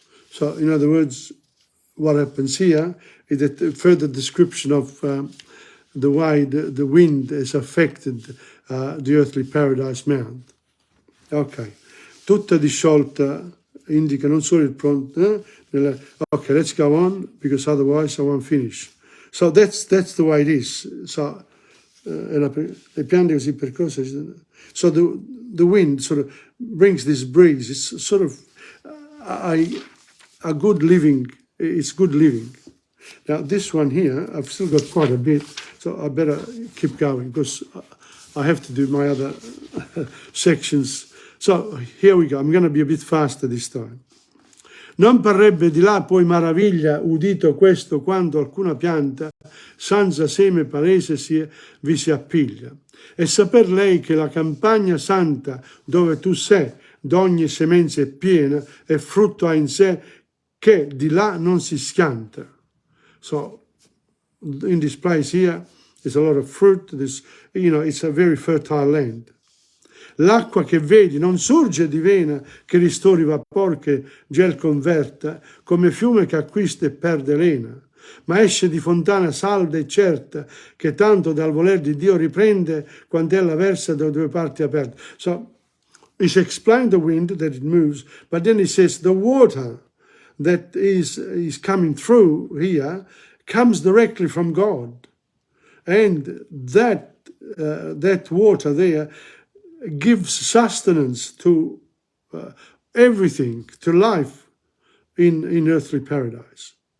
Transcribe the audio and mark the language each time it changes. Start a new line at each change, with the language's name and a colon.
English: So, in other words, what happens here is that a further description of the way the wind has affected the earthly paradise mount.
Italian: Ok, tutta disciolta indica non solo il pronto.
English: Okay, let's go on because otherwise I won't finish. So that's the way it is.
Italian: So le piante così percorse.
English: So the wind sort of brings this breeze. It's sort of a good living. It's good living. Now this one here, I've still got quite a bit, so I better keep going because I have to do my other sections. So here we go. I'm going to be a bit faster this time.
Italian: Non parrebbe di là poi maraviglia udito questo quando alcuna pianta senza seme palese vi si appiglia. E saper lei che la campagna santa dove tu sei, d'ogni semenza è piena e frutto ha in sé che di là non si schianta. So
English: in this place here, there's a lot of fruit, it's a very fertile land.
Italian: L'acqua che vedi non sorge di vena che ristori vapor che gel converta, come fiume che acquista e perde lena, ma esce di fontana salda e certa, che tanto dal voler di Dio riprende, quando ella versa da due parti aperte.
English: So, he's explained the wind, that it moves, but then he says the water that is coming through here comes directly from God. And that water there gives sustenance to everything, to life in earthly paradise.